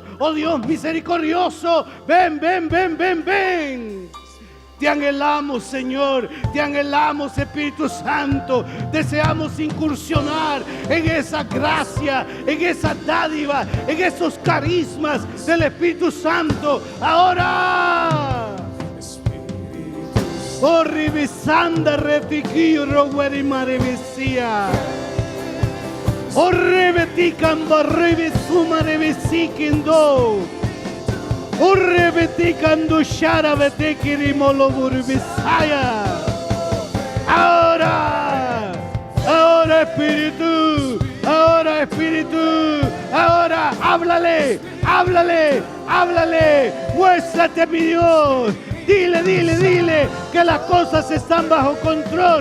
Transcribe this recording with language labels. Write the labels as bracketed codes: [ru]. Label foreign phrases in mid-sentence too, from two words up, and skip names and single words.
[es] Oh Dios misericordioso, ven, ven, ven, ven, ven. Te anhelamos, Señor, te anhelamos, Espíritu Santo. Deseamos incursionar en esa gracia, en esa dádiva, en esos carismas del Espíritu Santo. Ahora. Oh, ribisanda retiquiro, guerimarevisia. Oh, rebeticamba, rebisuma, rebisiquindo. Ahora, ahora Espíritu, ahora Espíritu, ahora háblale, háblale, háblale, muéstrate mi Dios, dile, dile, dile que las cosas están bajo control.